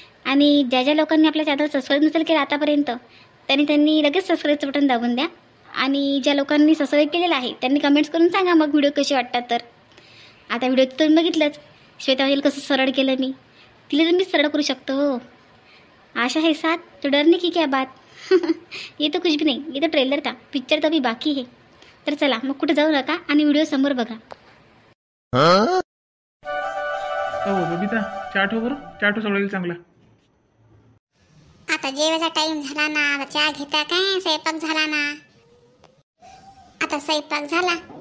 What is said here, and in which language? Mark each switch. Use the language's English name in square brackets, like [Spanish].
[Marathi] आणि ज्या ज्या लोकांनी आपल्या चॅनल सबस्क्राईब नसेल केलं आतापर्यंत त्यांनी लगेच सबस्क्राईबचं बटन दाबून द्या. आणि ज्या लोकांनी सबस्क्राईब केलेलं आहे त्यांनी कमेंट्स करून सांगा मग व्हिडिओ कसे वाटतात. तर आता व्हिडिओ तुम्ही बघितलंच, श्वेता पाटील कसं सरळ केलं मी, तिला तर मी सरळ करू शकतो. [Hindi] हो, आशा है साथ तो डरने की क्या बात. ये तो कुछ भी नहीं, ये तो ट्रेलर था, पिक्चर तो अभी बाकी है. [Marathi] तर चला मग कुठे जाऊ नका आणि व्हिडिओ समोर बघा. बबिता, चहा ठेव बरं, चहा ठेव सगळं चांगला. आता जेवायचा टाइम झाला ना, आता चहा घेता काय? स्वयंपाक झाला ना. आता स्वयंपाक झाला.